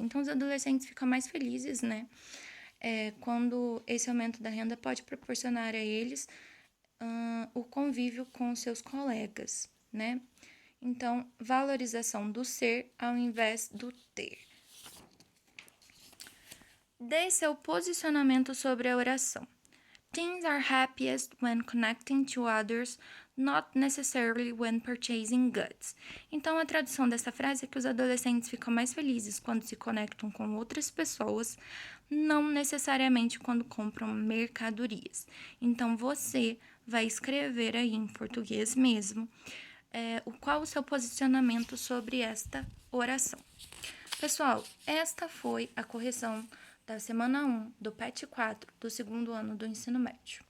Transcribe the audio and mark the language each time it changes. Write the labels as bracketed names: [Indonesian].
[Portuguese] Então, os adolescentes ficam mais felizes, quando esse aumento da renda pode proporcionar a eles o convívio com seus colegas, Então, valorização do ser ao invés do ter. Dê seu posicionamento sobre a oração. [English] Teens are happiest when connecting to others, not necessarily when purchasing goods. [Portuguese] Então, a tradução dessa frase é que os adolescentes ficam mais felizes quando se conectam com outras pessoas, não necessariamente quando compram mercadorias. Então, você vai escrever aí em português mesmo qual o seu posicionamento sobre esta oração. Pessoal, esta foi a correção da semana 1 do PET 4 do segundo ano do ensino médio.